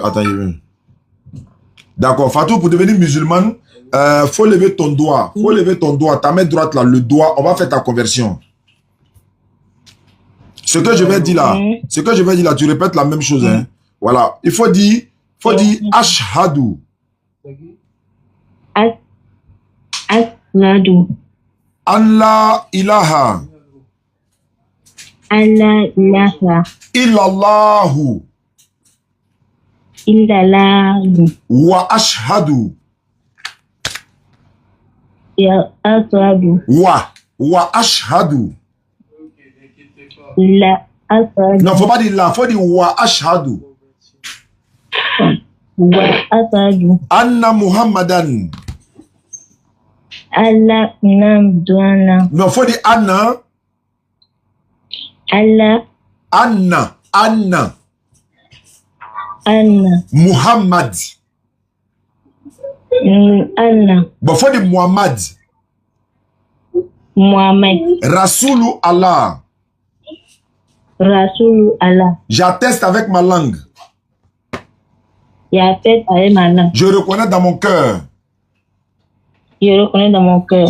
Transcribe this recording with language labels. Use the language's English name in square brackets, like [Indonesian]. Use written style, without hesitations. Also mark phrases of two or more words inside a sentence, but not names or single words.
[French] Attends, d'accord, Fatou, pour devenir musulmane, faut lever ton doigt. Faut lever ton doigt. Ta main droite là, le doigt, on va faire ta conversion. Ce que je vais dire là, tu répètes la même chose, hein. Voilà, il faut dire Ashhadu. [Arabic] Ashhadu. الله إله. الله إله. Illallahu. Illallahu. و أشهد. يا أشهد. و أشهد. لا أشهد. [French] Non, faut pas dire la, faut dire [Arabic] و أشهد. و أسد. أن محمدا. Allah namdwana. [French] Non, faut dire Anna. [Arabic] Allah. أن. أن. Anna. Muhammad. Anna. [French] Bon, faut dire Muhammad. [Arabic] Muhammad. رسول الله. رسول الله. [French] J'atteste avec ma langue. J'atteste avec ma langue. Je reconnais dans mon cœur. Je reconnais dans mon cœur.